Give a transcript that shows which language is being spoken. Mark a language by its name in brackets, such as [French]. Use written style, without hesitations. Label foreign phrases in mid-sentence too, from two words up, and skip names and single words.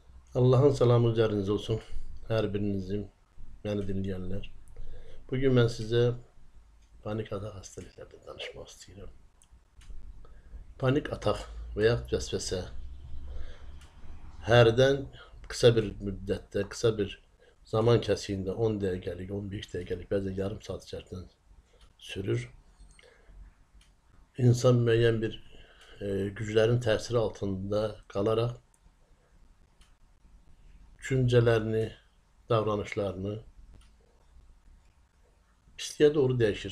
[Turkish] Allah'ın salamı üzerinize olsun. Her birinizin, beni dinleyenler. Bugün ben size panik atak hastalıklarından danışmak istiyorum. Panik atak veya vesvese herden kısa bir müddette, [Azerbaijani] kısa bir zaman kəsiyində 10 dəqiqəlik, 15 dəqiqəlik, bəzən yarım saat içərisində sürür. İnsan müəyyən bir güclərin təsiri altında qalaraq düşüncələrini, davranışlarını pisliyə doğru dəyişir.